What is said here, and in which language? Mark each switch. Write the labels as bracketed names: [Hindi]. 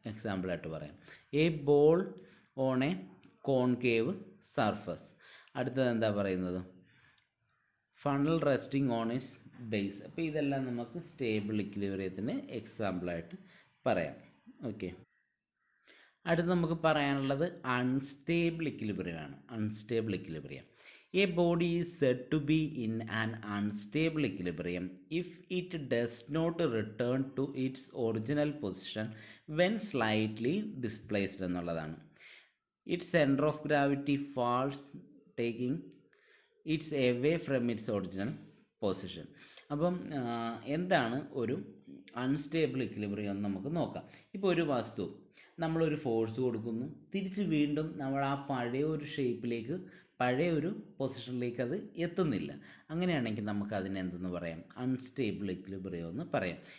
[Malayalam] എക്സാമ്പിളായിട്ട് പറയാം, [English] A ball on a concave surface. [Malayalam] അടുത്തത് എന്താ പറയുന്നത്, [English] Funnel resting on its base. [Malayalam] അപ്പോൾ ഇതെല്ലാം നമുക്ക് സ്റ്റേബിൾ ഇക്വിലിബ്രിയത്തിന് എക്സാമ്പിളായിട്ട് പറയാം. ഓക്കെ, അടുത്ത് നമുക്ക് പറയാനുള്ളത് അൺസ്റ്റേബിൾ ഇക്വിലിബ്രിയം ആണ്. [English] unstable equilibrium, a body is said to be in an unstable equilibrium if it does not return to its original position when slightly displaced [Malayalam] എന്നുള്ളതാണ്. [English] Its center of gravity falls taking its away from its original position. [Malayalam] അപ്പം എന്താണ് ഒരു unstable equilibrium എന്ന് നമുക്ക് നോക്കാം. ഇപ്പോൾ ഒരു വസ്തു നമ്മളൊരു ഫോഴ്സ് കൊടുക്കുന്നു, തിരിച്ച് വീണ്ടും നമ്മൾ ആ പഴയ ഒരു ഷേപ്പിലേക്ക്, പഴയ ഒരു പൊസിഷനിലേക്ക് അത് എത്തുന്നില്ല. അങ്ങനെയാണെങ്കിൽ നമുക്ക് അതിനെ എന്തെന്ന് പറയാം, അൺസ്റ്റേബിൾ ഇക്വിലിബ്രിയം എന്ന് പറയാം.